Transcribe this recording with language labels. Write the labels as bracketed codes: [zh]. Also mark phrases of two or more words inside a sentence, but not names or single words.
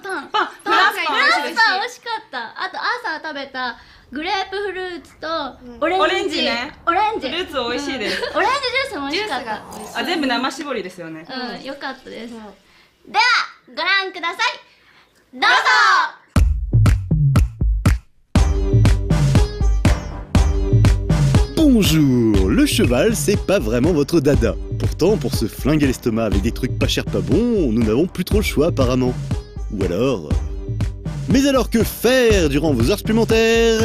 [ja] フランスパン美味しいです。美味しかった。あと朝食べたグレープフルーツとオレンジね。オレンジフルーツ美味しいです。オレンジジュースも美味しかった。全部生搾りですよね。よかったです。ではご覧ください。どうぞ。 [fr] Bonjour, le cheval, c'est pas vraiment votre dada. Pourtant, pour se flinguer l'estomac avec des trucs pas chers pas bons, nous n'avons plus trop le choix apparemment. Ou alors... Mais alors que faire durant vos heures supplémentaires?